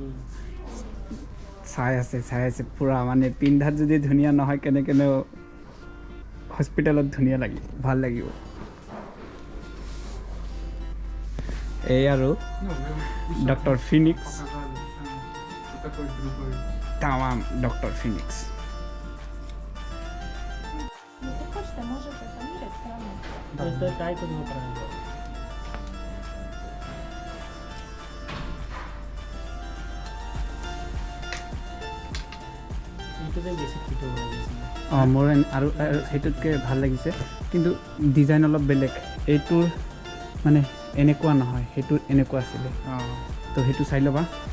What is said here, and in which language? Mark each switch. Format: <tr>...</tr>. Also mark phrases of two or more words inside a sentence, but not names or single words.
<as>চাই আছে পূৰা মানে পিন্ধাত যদি ধুনীয়া নহয় কেনেকেনো হস্পিটেলত ধুনীয়া লাগিব ভাল লাগিব এই আৰু ডক্টৰ ফিনিক্স তামাম ডক্টৰ ফিনিক্স</as> <ru>Если хочешь, ты можешь померить все равно.</ru> <as>তো ট্রাই কৰিব পৰা যাব এইটোতে বেছি ফিট হ'ব লাগিছিল অঁ মোৰ আৰু সেইটোতকৈ ভাল লাগিছে কিন্তু ডিজাইন অলপ বেলেগ এইটোৰ মানে এনেকুৱা নহয় সেইটো এনেকুৱা আছিলে তো সেইটো চাই ল'বা</as>